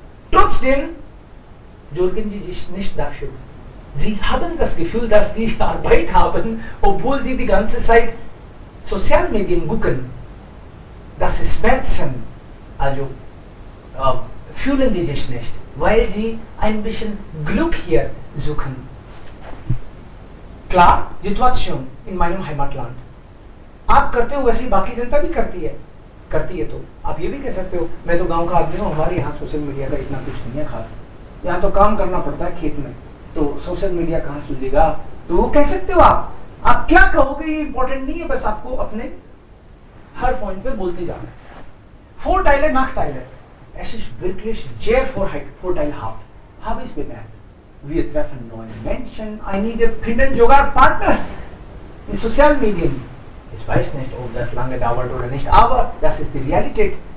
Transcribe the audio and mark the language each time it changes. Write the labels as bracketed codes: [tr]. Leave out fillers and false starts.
[de] Trotzdem sorgen sie sich nicht dafür. Sie haben das Gefühl, dass sie Arbeit haben, obwohl sie die ganze Zeit Sozialmedien gucken. Das ist Schmerzen. Also fühlen sie sich nicht, weil sie ein bisschen Glück hier suchen. Klar, Situation in meinem Heimatland. [hi] आप करते हो वैसे बाकी जनता भी करती है तो आप ये भी कह सकते हो मैं तो गांव का आदमी हूँ, हमारे यहाँ सोशल मीडिया का इतना कुछ नहीं है खास, यहाँ तो काम करना पड़ता है खेत में, तो सोशल मीडिया कहाँ सुझेगा, तो वो कह सकते हो आप क्या कहोगे ये इंपॉर्टेंट नहीं है, बस आपको अपने हर पॉइंट पे बोलते जाना है. [de] Vorteile, Nachteile. Es ist wirklich sehr vorteilhaft. Habe ich bemerkt. Wir treffen neue Menschen, einige finden sogar Partner in sozialen Medien. Ich weiß nicht, ob das lange dauert oder nicht, aber das ist die Realität.